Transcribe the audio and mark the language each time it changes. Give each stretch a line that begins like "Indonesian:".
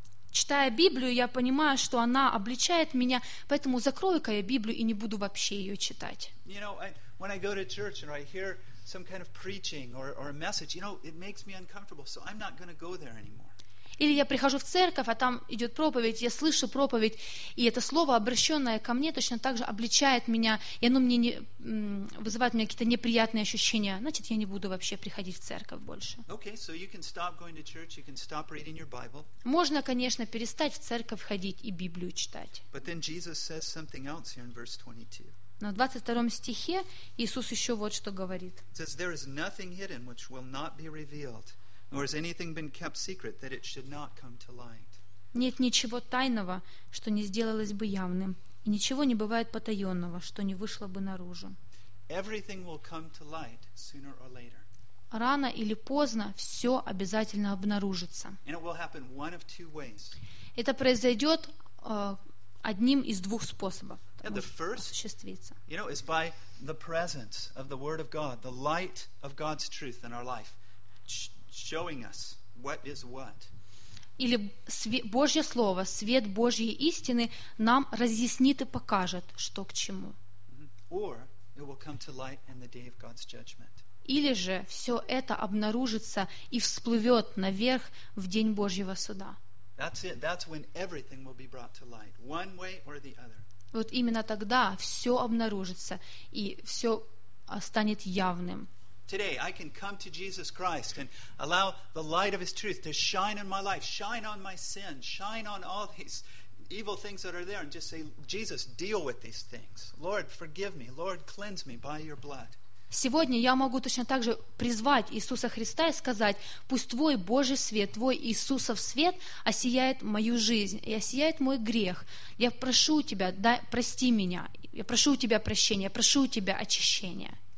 Russian: Читая Библию, я понимаю, что она обличает меня, поэтому закрою-ка я Библию и не буду вообще ее читать.
English: You know, when I go to church and I hear some kind of preaching or a message, you know, it makes me uncomfortable, so I'm not going to go there anymore.
Russian: Или я прихожу в церковь, а там идет проповедь, я слышу проповедь, и это слово, обращенное ко мне, точно так же обличает меня, и оно мне не вызывает у меня какие-то неприятные ощущения. Значит, я не буду вообще приходить в церковь больше.
English: Okay, so you can stop going to church, you can stop reading your Bible.
Russian: Можно, конечно, перестать в церковь ходить и Библию читать.
English: But then Jesus says something else here in verse 22.
Russian: Но в 22 стихе Иисус еще вот что говорит.
English: Says, there is nothing hidden which will not be revealed, nor has anything been kept secret that it should not come to light.
Russian: Нет ничего тайного, что не сделалось бы явным, и ничего не бывает потаенного, что не вышло бы наружу.
English: Everything will come to light sooner or later.
Russian: Рано или поздно все обязательно обнаружится.
English: And it will happen one of two ways.
Russian: Это произойдет одним из двух способов.
English: And the first, you know, is by the presence of the Word of God, the light of God's truth in our life, showing us what is what.
Russian: Или Божье слово, свет Божьей истины нам разъяснит и покажет, что к чему.
English: Or it will come to light in the day of God's judgment.
Russian: Или же все это обнаружится и всплывет наверх в день Божьего суда.
English: That's it. That's when everything will be brought to light, one way or the other.
Russian: Вот именно тогда все обнаружится и все станет явным.
English: Today I can come to Jesus Christ and allow the light of His truth to shine in my life, shine on my sin, shine on all these evil things that are there, and just say, Jesus, deal with these things. Lord, forgive me. Lord, cleanse me by Your blood.
Russian: Сегодня я могу точно так же призвать Иисуса Христа и сказать, пусть Твой Божий свет, Твой Иисусов свет осияет мою жизнь и осияет мой грех. Я прошу Тебя, дай, прости меня. Я прошу у Тебя прощения, я прошу у Тебя очищения.